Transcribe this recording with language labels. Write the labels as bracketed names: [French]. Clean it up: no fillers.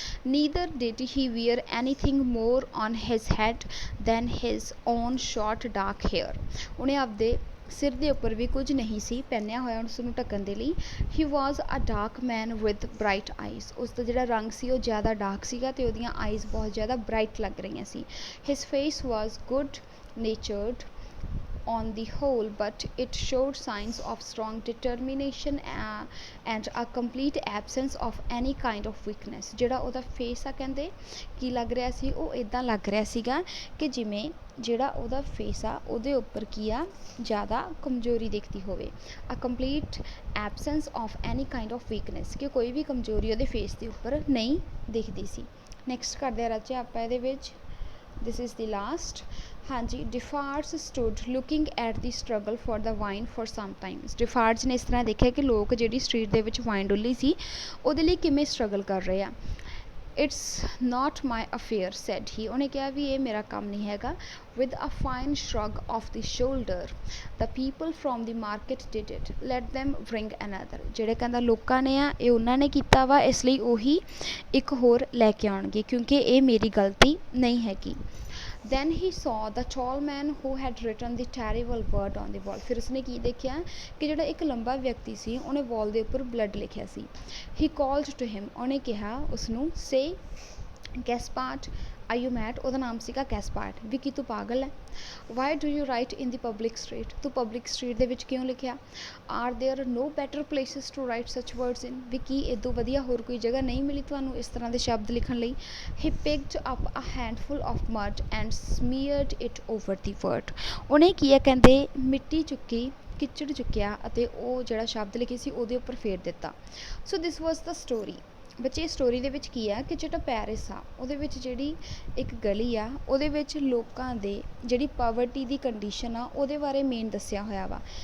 [English] Neither did he wear anything more on his head than his own short dark hair. [Punjabi] ਉਹਨੇ ਆਪਦੇ ਸਿਰ ਦੇ ਉੱਪਰ ਵੀ ਕੁਝ ਨਹੀਂ ਸੀ ਪਹਿਨਿਆ ਹੋਇਆ ਉਸ ਨੂੰ ਢੱਕਣ ਦੇ ਲਈ। [English] He was a dark man with bright eyes. [Punjabi] ਉਸ ਦਾ ਜਿਹੜਾ ਰੰਗ ਸੀ ਉਹ ਜ਼ਿਆਦਾ ਡਾਰਕ ਸੀਗਾ ਤੇ ਉਹਦੀਆਂ ਆਈਜ਼ ਬਹੁਤ ਜ਼ਿਆਦਾ ਬ੍ਰਾਈਟ ਲੱਗ ਰਹੀਆਂ ਸੀ। [English] His face was good natured on the whole, but it showed signs of strong determination and a complete absence of any kind of weakness। [Punjabi] ਜਿਹੜਾ ਉਹਦਾ ਫੇਸ ਆ ਕਹਿੰਦੇ ਕੀ ਲੱਗ ਰਿਹਾ ਸੀ? ਉਹ ਇੱਦਾਂ ਲੱਗ ਰਿਹਾ ਸੀਗਾ ਕਿ ਜਿਵੇਂ ਜਿਹੜਾ ਉਹਦਾ ਫੇਸ ਆ ਉਹਦੇ ਉੱਪਰ ਕੀ ਆ ਜ਼ਿਆਦਾ ਕਮਜ਼ੋਰੀ ਦਿਖਦੀ ਹੋਵੇ। [English] a complete absence of any kind of weakness, [Punjabi] ਕਿ ਕੋਈ ਵੀ ਕਮਜ਼ੋਰੀ ਉਹਦੇ ਫੇਸ ਦੇ ਉੱਪਰ ਨਹੀਂ ਦਿਖਦੀ ਸੀ। ਨੈਕਸਟ ਕਰਦੇ ਆ ਰਾਜੇ ਆਪਾਂ ਇਹਦੇ ਵਿੱਚ, [English] this is the last। ਹਾਂਜੀ, Defarge stood looking at the struggle for the wine for some times. [Punjabi] ਡਿਫਾਰਸ ਨੇ ਇਸ ਤਰ੍ਹਾਂ ਦੇਖਿਆ ਕਿ ਲੋਕ ਜਿਹੜੀ ਸਟਰੀਟ ਦੇ ਵਿੱਚ ਵਾਈਨ ਡੁੱਲੀ ਸੀ ਉਹਦੇ ਲਈ ਕਿਵੇਂ ਸਟਰਗਲ ਕਰ ਰਹੇ ਆ। [English] It's not my affair said he. [Punjabi] ਉਹਨੇ ਕਿਹਾ ਵੀ ਇਹ ਮੇਰਾ ਕੰਮ ਨਹੀਂ ਹੈਗਾ। [English] With a fine shrug of the shoulder the people from the market did it, let them bring another. [Punjabi] ਜਿਹੜੇ ਕਹਿੰਦਾ ਲੋਕਾਂ ਨੇ ਆ ਇਹ ਉਹਨਾਂ ਨੇ ਕੀਤਾ ਵਾ, ਇਸ ਲਈ ਉਹੀ ਇੱਕ ਹੋਰ ਲੈ ਕੇ ਆਉਣਗੇ ਕਿਉਂਕਿ ਇਹ ਮੇਰੀ ਗਲਤੀ ਨਹੀਂ ਹੈਗੀ। [English] Then he saw the tall man who had written the terrible word on the wall। [Punjabi] ਫਿਰ ਉਸਨੇ ਕੀ ਦੇਖਿਆ ਕਿ ਜਿਹੜਾ ਇੱਕ ਲੰਬਾ ਵਿਅਕਤੀ ਸੀ ਉਹਨੇ ਵਾਲ ਦੇ ਉੱਪਰ ਬਲੱਡ ਲਿਖਿਆ ਸੀ। [English] He called to him, [Punjabi] ਉਹਨੇ ਕਿਹਾ ਉਸਨੂੰ, [English] say Gaspard are you mad? [Punjabi] ਉਹਦਾ ਨਾਮ ਸੀਗਾ ਗੈਸਪਾਰਡ। ਵੀ ਕੀ ਤੂੰ ਪਾਗਲ ਹੈ? [English] Why do you write in the public street? [Punjabi] ਤੂੰ ਪਬਲਿਕ ਸਟਰੀਟ ਦੇ ਵਿੱਚ ਕਿਉਂ ਲਿਖਿਆ? [English] Are there no better places to write such words in? [Punjabi] ਵੀ ਕੀ ਇਦੋਂ ਵਧੀਆ ਹੋਰ ਕੋਈ ਜਗ੍ਹਾ ਨਹੀਂ ਮਿਲੀ ਤੁਹਾਨੂੰ ਇਸ ਤਰ੍ਹਾਂ ਦੇ ਸ਼ਬਦ ਲਿਖਣ ਲਈ? [English] He picked up a handful of mud and smeared it over the word। [Punjabi] ਉਹਨੇ ਕੀ ਹੈ ਕਹਿੰਦੇ ਮਿੱਟੀ ਚੁੱਕੀ, ਕਿਚੜ ਚੁੱਕਿਆ ਅਤੇ ਉਹ ਜਿਹੜਾ ਸ਼ਬਦ ਲਿਖੇ ਸੀ ਉਹਦੇ ਉੱਪਰ ਫੇਰ ਦਿੱਤਾ। [English] So this was the story. [Punjabi] ਬੱਚੇ ਸਟੋਰੀ ਦੇ ਵਿੱਚ ਕੀ ਆ ਕਿ ਜਿਹੜਾ ਪੈਰਿਸ ਆ ਉਹਦੇ ਵਿੱਚ ਜਿਹੜੀ ਇੱਕ ਗਲੀ ਆ ਉਹਦੇ ਵਿੱਚ ਲੋਕਾਂ ਦੇ ਜਿਹੜੀ ਪਾਵਰਟੀ ਦੀ ਕੰਡੀਸ਼ਨ ਆ ਉਹਦੇ ਬਾਰੇ ਮੇਨ ਦੱਸਿਆ ਹੋਇਆ ਵਾ।